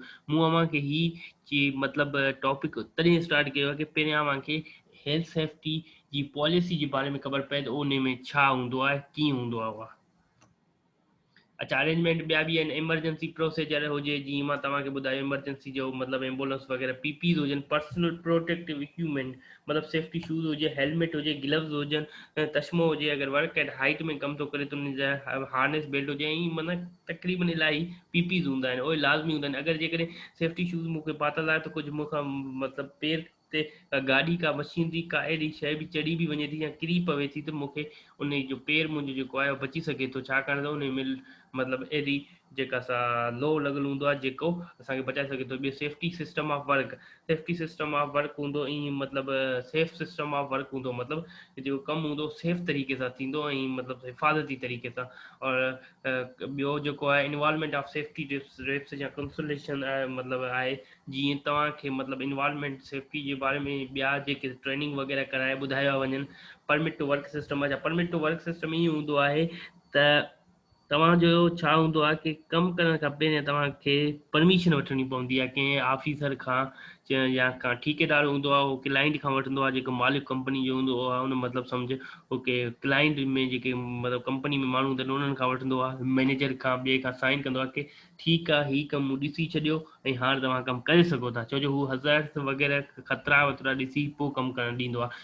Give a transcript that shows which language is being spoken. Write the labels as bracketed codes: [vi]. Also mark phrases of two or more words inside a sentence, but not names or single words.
[sd] मूं अव्हांखे ही मतिलबु टॉपिक तॾहिं स्टार्ट कयो आहे की पहिरियां अव्हांखे [en] health safety [sd] जी पॉलिसी जे बारे में ख़बर पए त उन में छा हूंदो आहे, कीअं हूंदो आहे उहा। अच्छा, अरेंजमेंट ॿिया बि आहिनि, [en] emergency procedure [sd] हुजे, जीअं मां तव्हांखे ॿुधायो इमरजेंसी जो मतिलबु एम्बुलेंस वग़ैरह, PPs हुजनि, [en] personal protective equipment, [sd] मतिलबु [en] safety shoes [sd] हुजे, हेलमेट हुजे, ग्लव्स हुजनि, चश्मो हुजे, अगरि [en] work at height [sd] में कमु थो करे त उन जा [en] harness belt [sd] हुजे, ऐं माना तक़रीबन इलाही PPs हूंदा आहिनि, उहे लाज़मी हूंदा आहिनि। अगरि जेकॾहिं [en] safety shoes [sd] मूंखे पातल आहे त कुझु मूंखां मतिलबु पेर ते गाॾी का मशीनरी का अहिड़ी शइ बि चढ़ी बि वञे थी या किरी पवे थी त मूंखे उन जो पेर मुंहिंजो जेको आहे उहो बची सघे थो, छाकाणि त उन में मतिलबु अहिड़ी जेका सा लो लॻल हूंदो आहे जेको असांखे बचाए सघे थो। ॿियो [en] safety system of work, safety system of work [sd] हूंदो, ईअं मतिलबु [en] safe system of work [sd] हूंदो, मतिलबु जेको कमु हूंदो सेफ तरीक़े सां थींदो ऐं मतिलबु हिफ़ाज़ती तरीक़े सां। और ॿियो जेको आहे [en] involvement of safety reps [sd] या कंसलेशन मतिलबु आहे, जीअं तव्हांखे मतिलबु [en] involvement safety [sd] जे बारे में ॿिया जेके ट्रेनिंग वग़ैरह कराए ॿुधाया वञनि। [en] permit to work system [sd] आहे, [en] permit to work system [sd] ईअं हूंदो आहे त तव्हांजो छा हूंदो आहे की कमु करणु खां पहिरियों तव्हांखे परमिशन वठणी पवंदी आहे कंहिं ऑफिसर खां, या का ठेकेदार हूंदो आहे, उहो क्लाइंट खां वठंदो आहे, जेको मालिक कंपनी जो हूंदो आहे उन मतिलबु सम्झ [en] OK client [sd] में जेके मतिलबु कंपनी में माण्हू हूंदा आहिनि उन्हनि खां वठंदो आहे, मैनेजर खां ॿिए खां साइन कंदो आहे की ठीकु आहे, हीउ कमु मूं ॾिसी छॾियो ऐं हाणे तव्हां कमु करे सघो था, छो जो हू हज़ार्ड्स वग़ैरह ख़तरा वतरा ॾिसी पोइ कमु करणु ॾींदो आहे।